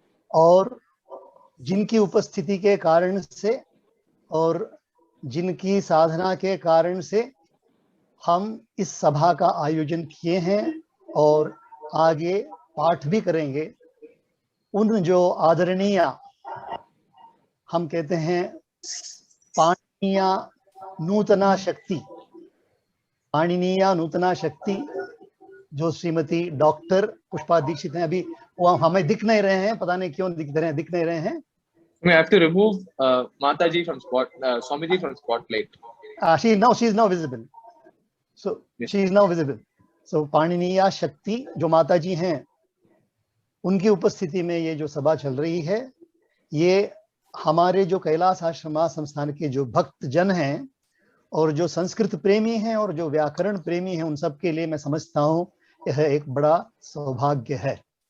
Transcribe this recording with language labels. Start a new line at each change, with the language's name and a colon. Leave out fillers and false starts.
Hindi: और जिनकी उपस्थिति के कारण से और जिनकी साधना के कारण से हम इस सभा का आयोजन किए हैं और आगे पाठ भी करेंगे, उन जो आदरणीय, हम कहते हैं पाणिनीय नूतना शक्ति, पाणिनीय नूतना शक्ति, जो श्रीमती डॉक्टर पुष्पा दीक्षित हैं। अभी वो हमें दिख नहीं रहे हैं, पता नहीं क्यों दिख नहीं रहे हैं।
English: We have to remove Mataji from Swamiji from spotlight. She is now visible. So Yes. she is now visible.
Hindi: So पाणिनीय शक्ति जो माता जी हैं, उनकी उपस्थिति में ये जो सभा चल रही है, ये हमारे जो कैलाश आश्रम संस्थान के जो भक्त जन हैं और जो संस्कृत प्रेमी हैं और जो व्याकरण प्रेमी हैं, उन सब के लिए मैं समझता हूँ यह एक बड़ा सौभाग्य है।